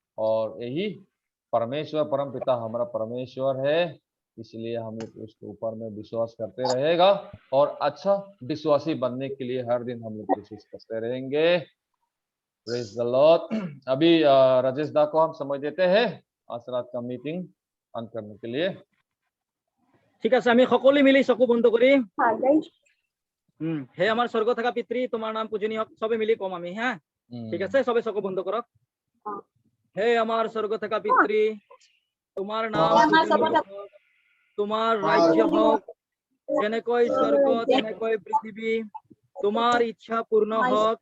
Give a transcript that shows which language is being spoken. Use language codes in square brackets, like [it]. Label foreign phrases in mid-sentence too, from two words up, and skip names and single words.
[hi] और यही परमेश्वर परम पिता हमारा परमेश्वर है। इसलिए हम लोग उसके ऊपर में विश्वास करते रहेगा और अच्छा विश्वासी बनने के लिए हर दिन हम लोग कोशिश करते रहेंगे। [en] Praise the Lord. [hi] अभी राजेश दा को हम समझ देते हैं आज रात का मीटिंग अंत करने के लिए। [as] ঠিক আছে, আমি সকলোৱে মিলি চকু বন্ধ কৰি [hi] हाँ गाइस [as] হে আমাৰ স্বৰ্গ থকা পিতৃ, তোমাৰ নাম পূজনীয় হওক, চবে মিলি কম আমি। হ্যাঁ ঠিক আছে, সবে চকু বন্ধ কৰক। হে আমাৰ স্বৰ্গ থকা পিতৃ, তোমাৰ নাম পূজনীয় হওক, তোমাৰ ৰাজ্য হওক, যেনেকৈ স্বৰ্গ তেনেকৈ পৃথিৱী, তোমাৰ ইচ্ছা পূৰ্ণ হওক।